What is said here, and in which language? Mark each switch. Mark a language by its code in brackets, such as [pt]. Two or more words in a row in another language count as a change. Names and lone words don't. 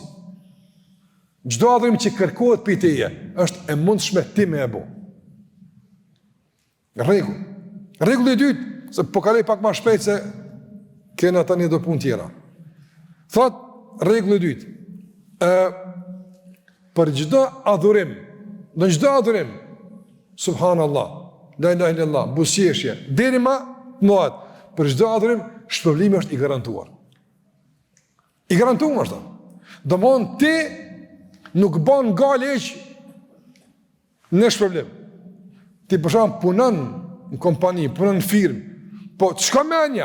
[sq] Çdo adhurim që kërkohet prej teje është e mundshme ti me e bë. Rregulli i dytë, se po kaloj pak më shpejt se kena tani do punë tjera. Thot rregulli i dytë, për çdo adhurim, në çdo adhurim, [ar] سبحان الله، لا إله إلا الله, [sq] buzëqeshje, deri më mëdha, për çdo adhurim shpërblimi është i garantuar. I garantuar është. Domthon ti nuk bën galeq në shpërblim. Ti për shembull punon në kompani, punon në firmë, po çka menja?